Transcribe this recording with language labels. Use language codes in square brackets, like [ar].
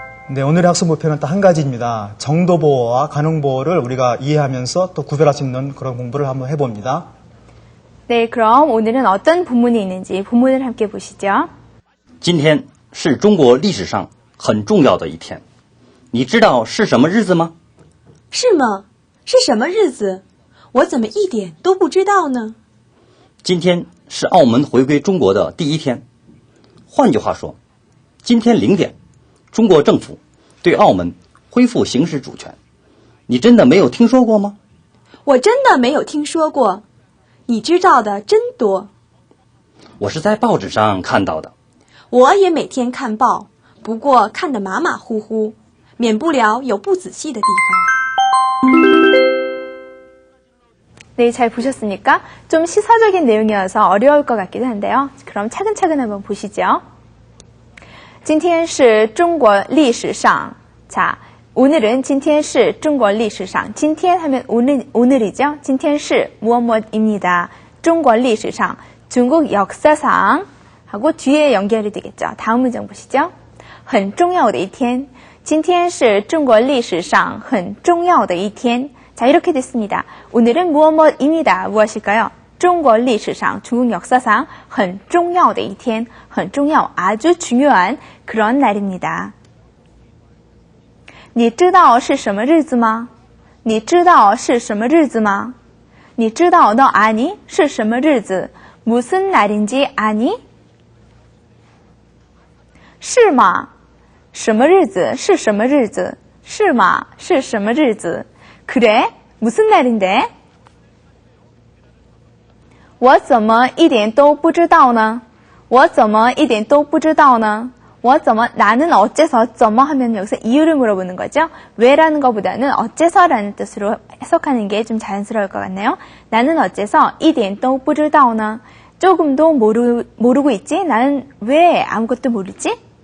[ko] 네, 오늘의 학습 목표는 딱 한 가지입니다. 정도보호와 가능보호를 우리가 이해하면서 또 구별할 수 있는 그런 공부를 한번 해봅니다. 네, 그럼 오늘은 어떤 본문이 있는지 본문을 함께 보시죠. [zh] 今天是中国历史上很重要的一天，你知道是什么日子吗？是吗？是什么日子？我怎么一点都不知道呢？今天是澳门回归中国的第一天。换句话说，今天0点，中国政府对澳门恢复行使主权。你真的没有听说过吗？我真的没有听说过。你知道的真多。我是在报纸上看到的。我也每天看报，不过看得马马虎虎，免不了有不仔细的地方。 [ko] 네, 잘 보셨습니까? 좀 시사적인 내용이어서 어려울 것 같기도 한데요. 그럼 차근차근 한번 보시죠. [zh] 今天是中国历史上. [ko] 자, 오늘은 [zh] 今天是中国历史上. [ko] 今天 하면 오늘이죠. [zh] 今天是 [ko] 무엇입니다. [zh] 中国历史上. [ko] 중국 역사상 하고 뒤에 연결이 되겠죠. 다음 문장 보시죠. [zh] 很重要的一天. 今天是中国历史上很重要的一天. [ko] 자, 이렇게 됐습니다. 오늘은 무엇입니다. 무엇일까요? [zh] 中国历史上, [ko] 중국 역사상 [zh] 很重要的一天, 很重要, [ko] 아주 중요한 그런 날입니다. [zh] 你知道是什么日子吗?你知道是什么日子吗? 你知道 [ko] 너 아니? [zh] 是什么日子? [ko] 무슨 날인지 아니? [zh] 是吗?什么日子?是什么日子?是吗? 是什么日子? [ko] 그래? 무슨 날인데? [zh] 我怎么一点都不知道呢?我怎么一点都不知道呢? 我怎么 [ko] 나는 어째서 怎么 하면 여기서 이유를 물어보는 거죠. 왜라는 것보다는 어째서라는 뜻으로 해석하는 게 좀 자연스러울 것 같네요. 나는 어째서 [zh] 一点都不知道呢? [ko] 조금도 모르고 있지? 나는 왜 아무것도 모르지?